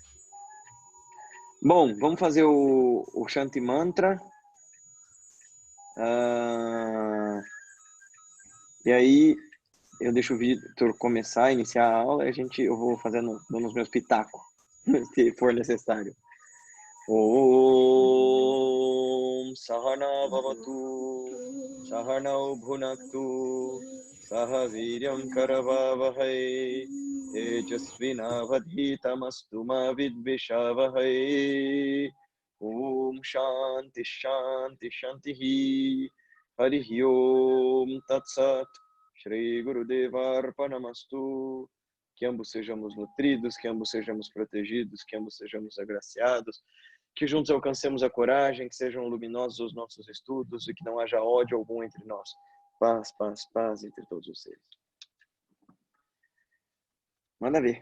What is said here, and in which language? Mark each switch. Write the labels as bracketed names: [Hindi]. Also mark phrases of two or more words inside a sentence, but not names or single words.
[Portuguese] Bom, vamos fazer o Shanti Mantra. Ah, e aí, eu deixo o Vitor começar, iniciar a aula, e eu vou dando os meus pitacos, se for necessário. [Sanskrit] ॐ सहना भवतु सहनौ भुनक्तु सह वीर्यं करवावहै तेजस्विनावधीतमस्तु मा विद्विषावहै ॐ शान्ति शान्ति शान्तिः हरिः ॐ तत्सत् श्री गुरुदेव अर्पणमस्तु. [Portuguese] Que ambos sejamos nutridos, que ambos sejamos protegidos, que ambos sejamos agraciados, que juntos alcancemos a coragem, que sejam luminosos os nossos estudos e que não haja ódio algum entre nós. Paz, paz, paz entre todos os seres. Manda ver.